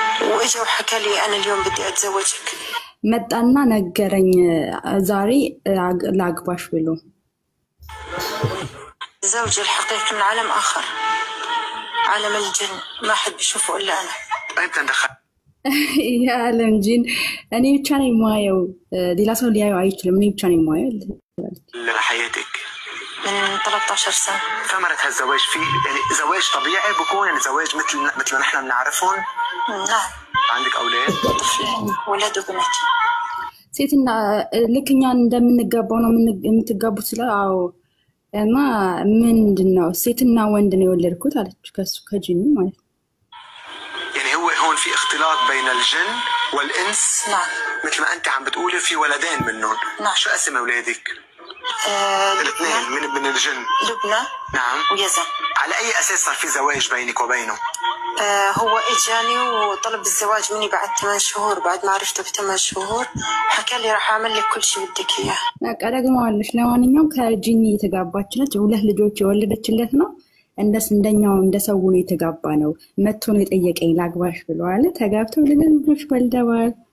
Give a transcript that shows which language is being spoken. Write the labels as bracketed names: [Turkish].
[Arabic] واجا وحكى لي انا اليوم بدي اتزوجك. [Amharic] መጣና ነገረኝ ዛሬ ላግባሽ ብሎ። [Arabic] زوجي الحقيقي من عالم آخر، عالم الجن، ما حد بيشوفه إلا أنا. أنت دخل [Amharic] የዓለም ጂን እኔ ብቻ ነኝ የማየው፣ ሌላ ሰው ሊያየው አይችልም። እኔ ብቻ ነኝ የማየው [Arabic] حياتك من 13 سنة. ثمرة هالزواج في يعني زواج طبيعي بكون يعني زواج مثل ما نحن بنعرفهم؟ نعم. عندك أولاد؟ طفلين، ولد وبنت. [Amharic] ሴትና ልክ እኛ እንደምንጋባው ነው የምትጋቡት ስለ አዎ። እና ምንድነው ሴትና ወንድ ነው የወለድኩት አለች ከሱ ከጂኒ ማለት ነው። [Arabic] يعني هو هون في اختلاط بين الجن والإنس؟ نعم. مثل ما أنت عم بتقولي في ولدين منهم. نعم. شو اسم أولادك؟ الاثنين لبنى. من الجن. لبنى. نعم. ويزن. على أي أساس صار في زواج بينك وبينه؟ هو اجاني وطلب الزواج مني بعد 8 شهور، بعد ما عرفته ب8 شهور حكى لي راح اعمل لك كل شيء بدك اياه. [Amharic] በቃ ደግመዋለሽ። ለማንኛውም ከጂኒ የተጋባች ነች። ሁለት ልጆች የወለደችለት ነው። እንደኛው እንደሰው ነው የተጋባ ነው። መጥቶ ነው የጠየቀኝ ላግባሽ ብለዋል። ተጋብተው ልጆች ወልደዋል።